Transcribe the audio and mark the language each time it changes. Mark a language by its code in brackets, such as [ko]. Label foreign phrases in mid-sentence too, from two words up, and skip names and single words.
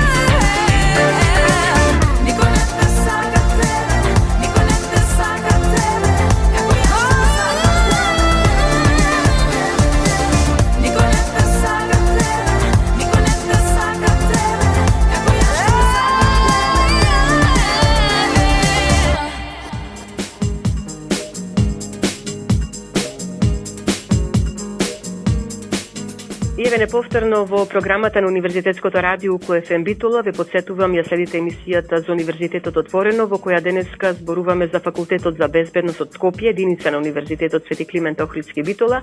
[mk] Нико не те сака тебе, нико не те сака тебе, како ја што сакам тебе. Нико не те сака тебе, нико не те сака тебе, како ја што И еве неповторно во програмата на Универзитетското радио УКУ-ФМ Битола ве подсетувам ја следите емисијата за Универзитетот отворено, во која денеска зборуваме за Факултетот за безбедност од Скопје, единица на Универзитетот Свети Климент Охридски Битола.